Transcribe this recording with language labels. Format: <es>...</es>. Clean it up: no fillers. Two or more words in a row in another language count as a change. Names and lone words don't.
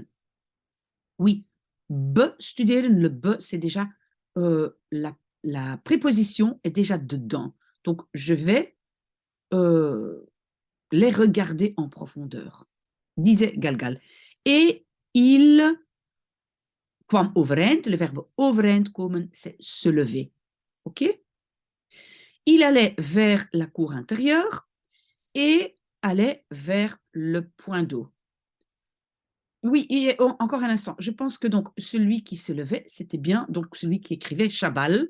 <fr>Oui, studeren, le c'est déjà la préposition est déjà dedans. Donc, je vais les regarder en profondeur, disait Galgal. Et il</fr> <nl>kwam overeind,</nl> <fr>le verbe</fr> <nl>overeind komen,</nl> <fr>c'est se lever. OK? Il allait vers la cour intérieure et allait vers le point d'eau. Oui, et encore un instant. Je pense que donc celui qui se levait, c'était bien donc celui qui écrivait Chabal.</fr>